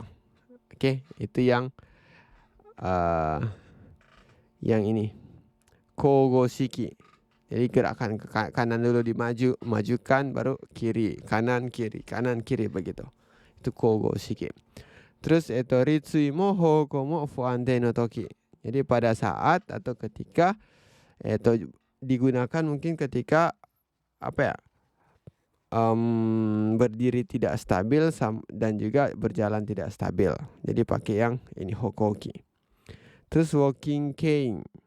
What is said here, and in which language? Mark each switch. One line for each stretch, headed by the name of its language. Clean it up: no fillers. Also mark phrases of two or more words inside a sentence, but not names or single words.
Indonesian: Oke, itu yang ini kogoshiki. Jadi gerakan ke kanan dulu majukan baru kiri kanan begitu. Itu kogoshiki. Terus
Japanese: 立位も歩行も不安定の時.
Indonesian: Jadi pada saat atau ketika digunakan mungkin ketika berdiri tidak stabil dan juga berjalan tidak stabil. Jadi pakai yang ini hokoki.
English: Terus walking cane.